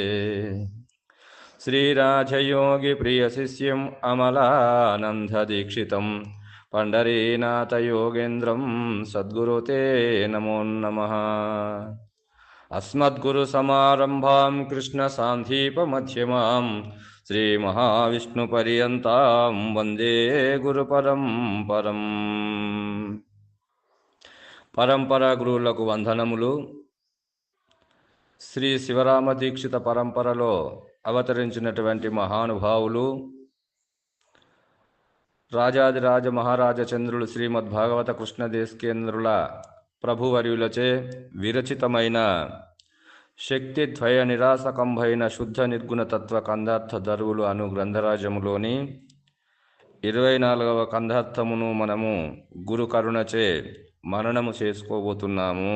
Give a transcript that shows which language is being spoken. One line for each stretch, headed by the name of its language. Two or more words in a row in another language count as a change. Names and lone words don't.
Sanskrit: श्रीराजयोगिप्रियशिष्यम् अमलानन्ददीक्षितं पंडरीनाथयोगेन्द्रं सद्गुरु ते नमो नमः। अस्मद्गुरुसमारम्भां कृष्णसान्धीपमध्यमां श्रीमहाविष्णुपर्यन्तां वन्दे गुरुपरम्परम्।
Telugu: పరంపర గురువులకు వందనములు. శ్రీ శివరామ దీక్షిత పరంపరలో అవతరించినటువంటి మహానుభావులు రాజాదిరాజ మహారాజ చంద్రులు శ్రీమద్భాగవత కృష్ణదేశికేంద్రుల ప్రభువర్యులచే విరచితమైన శక్తిద్వయ నిరాసకంభైన శుద్ధ నిర్గుణ తత్వ కందార్థ దరువులు అను గ్రంథరాజములోని 24వ కందార్థమును మనము గురు కరుణచే మననము చేసుకోబోతున్నాము.